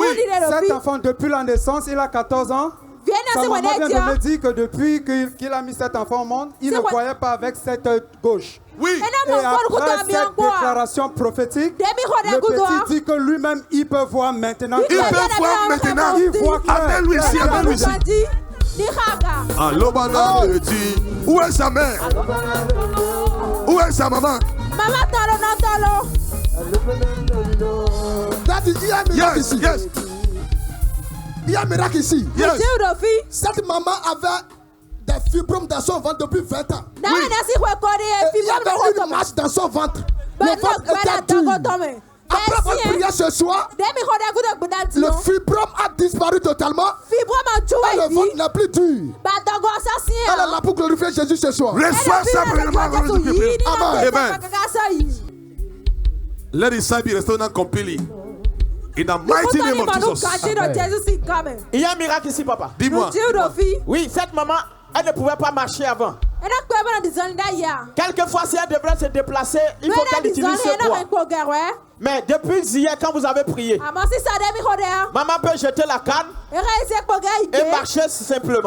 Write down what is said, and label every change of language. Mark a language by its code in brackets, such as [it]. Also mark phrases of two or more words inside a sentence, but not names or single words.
[fr] Cet enfant, depuis la naissance, il a 14 ans. Sa maman vient de me dire que depuis qu'il a mis cet enfant au monde, il ne voyait pas avec cette gauche. Oui. Et après cette déclaration prophétique, le petit dit que lui-même, il peut voir maintenant. Il peut voir maintenant. Il voit clair. Appelle-lui ici. Allo banane di. Où est sa mère? Où est sa maman? Daddy, il y a un miracle ici. Yes. Il y a un miracle ici. Yes. Cette maman avait des fibromes dans son ventre depuis 20 ans. Et il y avait une masse dans son ventre. Le ventre était dur. Après votre prière ce soir, le fibrome a disparu totalement. Et le ventre n'est plus dur. Elle est là pour glorifier Jésus ce soir. Reçois ça vraiment. Amen. [en] Let his side be restored completely. In the mighty name of Jesus. [fr] Il y a un miracle ici, papa. Dis-moi. Oui, cette maman, elle ne pouvait pas marcher avant. Quelquefois, si elle devrait se déplacer, il faut qu'elle utilise ce bois. Mais depuis hier, quand vous avez prié, maman peut jeter la canne et marcher simplement.